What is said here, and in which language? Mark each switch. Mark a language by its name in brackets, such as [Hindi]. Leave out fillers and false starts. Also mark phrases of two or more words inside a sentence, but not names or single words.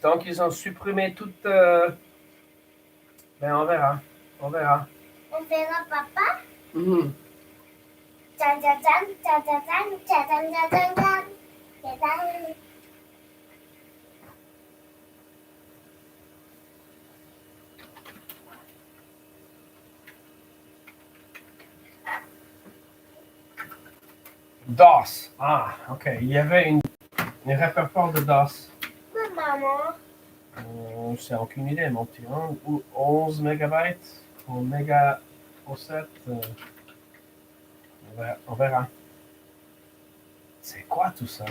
[French] Donc, ils ont supprimé toute... Ben, on verra. On verra. On verra papa? Mhm. Tchan, tchan, tchan, tchan, tchan, tchan, tchan, tchan, tchan, tchan. Tchan. DOS. Ah, ok. Il y avait un répertoire de DOS. Mais maman, C'est aucune idée, mon petit. Hein? Ou 11 mégabytes ou méga au 7. On verra. C'est quoi tout ça?